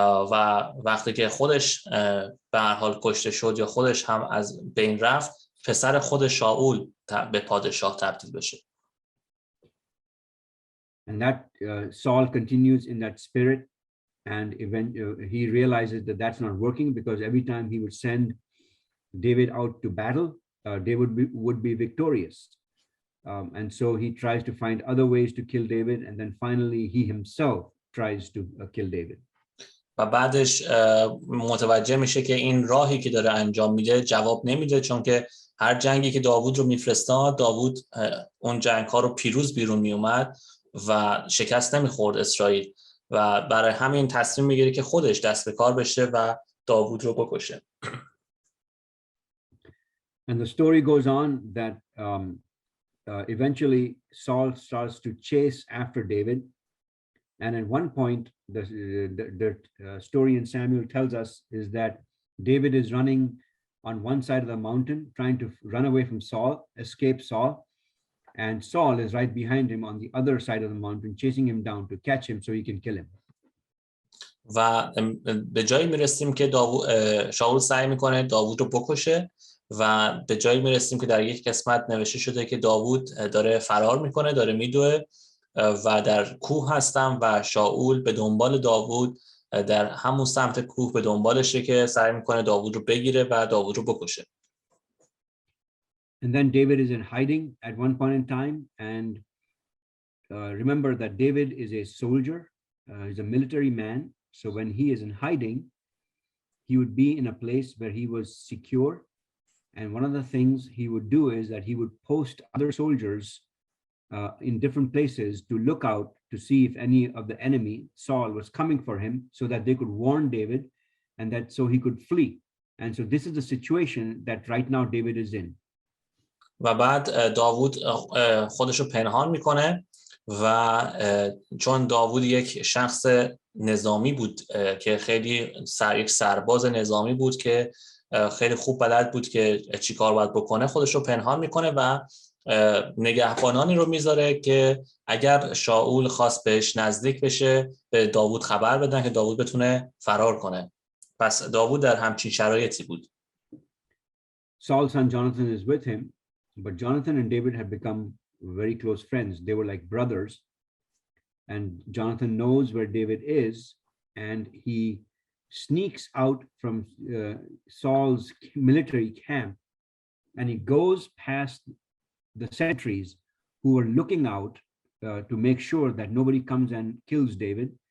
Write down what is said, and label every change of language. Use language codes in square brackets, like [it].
[fa] و وقتی که خودش به هر حال کشته شد یا خودش هم از بین رفت، پسر خود شاول به پادشاه تبدیل بشه. [en] And that Saul continues in that spirit, and he realizes that that's not working, because every time he would send David out to battle, David would be victorious. And so he tries to find other ways to kill David, and then finally he himself tries to kill David. [fa] و بعدش متوجه میشه که این راهی که داره انجام میده جواب نمیده، چون که هر جنگی که داوود رو میفرستاد، داوود اون جنگ ها رو پیروز بیرون میومد و شکست نمیخورد اسرائیل، و برای همین تصمیم میگیره که خودش دست به کار بشه و داوود رو بکشه. [en] And the story goes on that eventually Saul starts to chase after David. And at one point, the story in Samuel tells us is that David is running on one side of the mountain, trying to run away from Saul, escape Saul. And Saul is right behind him on the other side of the mountain, chasing him down to catch him so he can kill him. [fa] و به جایی میرسیم که شاول سعی میکنه داوود رو بکشه، و به جایی میرسیم که در یک قسمت نوشته شده که داوود داره فرار میکنه، داره میدوه و در کوه هستم و شاول به دنبال داوود در همون سمت کوه به دنبالشه که سعی میکنه داوود رو بگیره و داوود رو بکشه. [en] And then David is in hiding at one point in time, and remember that David is a soldier, he's a military man. So when he is in hiding, he would be in a place where he was secure. And one of the things he would do is that he would post other soldiers in different places to look out to see if any of the enemy, Saul, was coming for him, so that they could warn David, and that so he could flee. And so this is the situation that right now David is in. [fa] و بعد داوود خودش رو پنهان میکنه، و چون داوود یک شخص نظامی بود که خیلی یک سرباز نظامی بود که خیلی خوب بلد بود که چی کار باید بکنه، خودش رو پنهان میکنه و نگهبانانی رو میذاره که اگر شاول خواست بهش نزدیک بشه به داوود خبر بدن که داوود بتونه فرار کنه. پس داوود در همچین شرایطی بود. [en] Saul's son Jonathan is with him, but Jonathan and David had become very close friends. They were like brothers, and Jonathan knows where David is, and he sneaks out from Saul's military camp, and he goes past the sentries who are looking out to make sure that nobody comes and kills David.